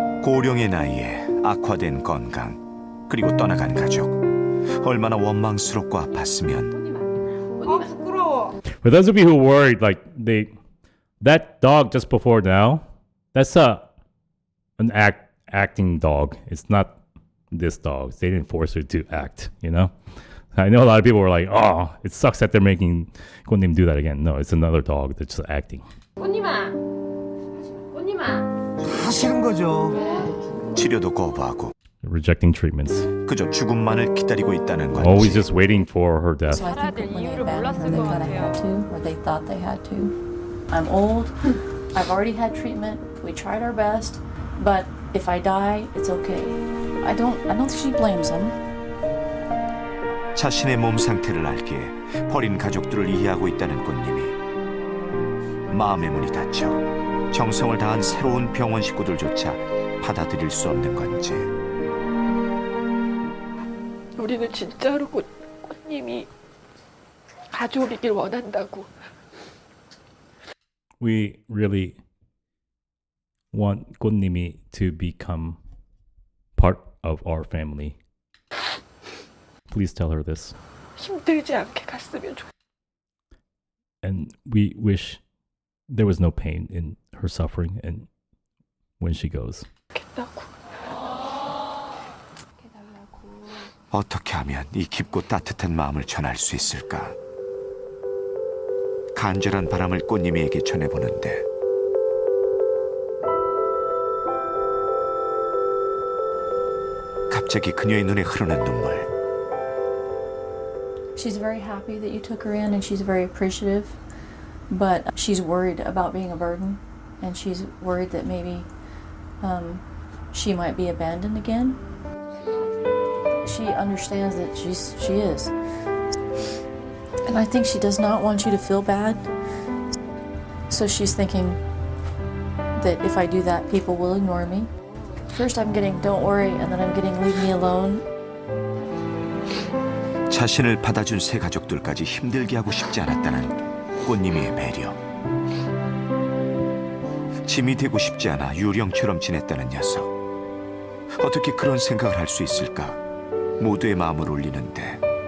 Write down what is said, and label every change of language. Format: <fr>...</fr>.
<ko>고령의 나이에 악화된 건강, 그리고 떠나간 가족. 얼마나 원망스럽고 아팠으면.</ko> <en>For those of you who worried, like that dog just before now, that's an acting dog. It's not this dog. They didn't force her to act, you know? I know a lot of people were like, oh, it sucks that they're making 꽃님 do that again. No, it's another dog that's just acting.</en> <ko>꽃님아. 다 싫은 거죠. 치료도 거부하고.</ko> <en>Rejecting treatments.</en> <ko>그저 죽음만을 기다리고 있다는 건지.</ko> <en>Always just waiting for her death. So I think when they abandoned her, they kind of had to, or they thought they had to. I'm old. I've already had treatment. We tried our best, but if I die, it's okay. I don't think she blames him.</en> <ko>자신의 몸 상태를 알기에 버린 가족들을 이해하고 있다는 꽃님이. 마음의 문이 닫혀 정성을 다한 새로운 병원 식구들조차 받아들일 수 없는 건지. 우리는 진짜로 꽃님이 가족이길 원한다고.</ko> <en>We really want 꽃님이 to become part of our family. Please tell her this.</en> <ko>힘들지 않게 갔으면 좋겠어.</ko> <en>And we wish there was no pain in her suffering and when she goes.</en> <ko>어떻게 하면 이 깊고 따뜻한 마음을 전할 수 있을까? 간절한 바람을 꽃님이에게 전해보는데. 갑자기 그녀의 눈에 흐르는 눈물.</ko> <en>She's very happy that you took her in, and she's very appreciative, but she's worried about being a burden, and she's worried that maybe she might be abandoned again. She understands that she is. And I think she does not want you to feel bad. So she's thinking that if I do that, people will ignore me. First I'm getting don't worry, and then I'm getting leave me alone.</en> <ko>자신을 받아준 새 가족들까지 힘들게 하고 싶지 않았다는 꽃님이의 배려. 짐이 되고 싶지 않아 유령처럼 지냈다는 녀석. 어떻게 그런 생각을 할 수 있을까? 모두의 마음을 울리는데.</ko>